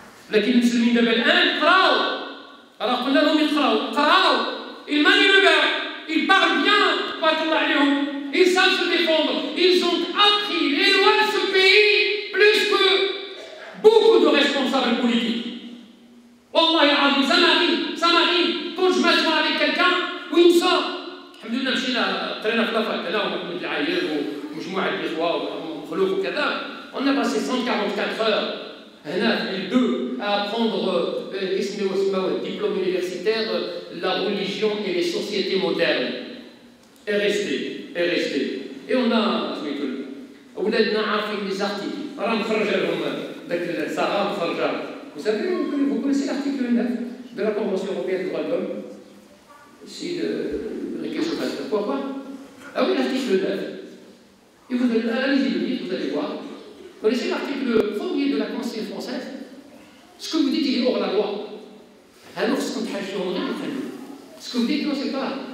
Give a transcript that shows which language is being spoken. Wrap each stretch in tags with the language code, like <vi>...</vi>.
<ar>لكن المسلمين دابا الان قراو راه قلنا لهم قراو</ar> <fr>ils manient le verbe, ils parlent bien</fr> <ar>بارك الله عليهم.</ar> <fr>Ils savent se défendre. Ils ont appris les lois de ce pays plus que beaucoup de responsables politiques.</fr> <ar>Wallah العظيم</ar> <fr>ça m'arrive quand je m'assois avec quelqu'un où il me sort.</fr> <ar>الحمد لله مشينا قرينا في لافاك انا ومحمود العاير ومجموعه الاخوه وخلوف وكذا.</ar> <fr>On a passé 144 heures</fr> <ar>هنا في الدو</ar> <fr>à apprendre diplôme universitaire, la religion et les sociétés modernes. Et rester. Et on a</fr> <ar>أولادنا عارفين</ar> <fr>les articles.</fr> <ar>راه مخرجة لهم ذاك سارة مخرجة.</ar> <fr>Vous savez, vous connaissez l'article 9 de la Convention européenne des droits de l'homme? Ici, de quelque chose. Pourquoi pas? Ah oui, l'article 9. Et vous allez-y le lire, vous allez voir. Vous connaissez l'article 1er de la Constitution française? Ce que vous dites, il est hors la loi. Alors, ce que vous dites, non, c'est pas.</fr>